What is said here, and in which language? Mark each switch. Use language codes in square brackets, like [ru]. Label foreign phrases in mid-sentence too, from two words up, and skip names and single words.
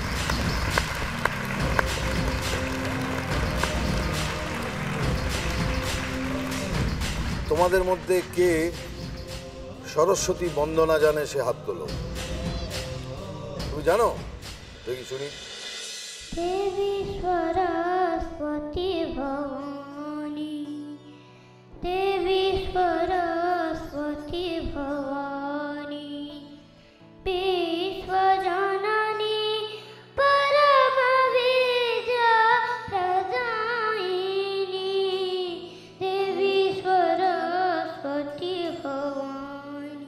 [bn] তোমাদের মধ্যে কে সরস্বতী বন্দনা জানে সে হাত তোলো। তুমি জানো? দেখি শুনি। [sa] देवी सरस्वती भवानी, देवी सरस्वती भवानी, विश्वजननी परमविद्या प्रदायिनी, देवी सरस्वती भवानी।